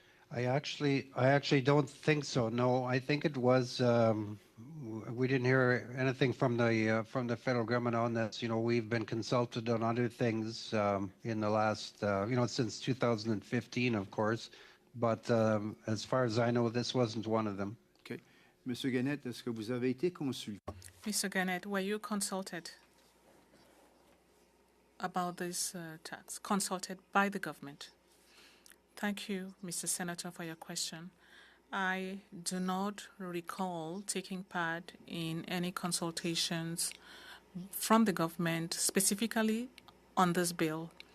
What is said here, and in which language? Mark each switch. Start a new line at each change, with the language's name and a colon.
English: I actually don't think so. No, I think it was. We didn't hear anything from the federal government on this. We've been consulted on other things in the last, since 2015, of course. But as far as I know, this wasn't one of them.
French: Okay, Monsieur Gannett, est-ce que vous avez été consulté?
English: Mr. Gannett, were you consulted about this tax, consulted by the government? Thank you, Mr. Senator, for your question. I do not recall taking part in any consultations from the government specifically on this bill.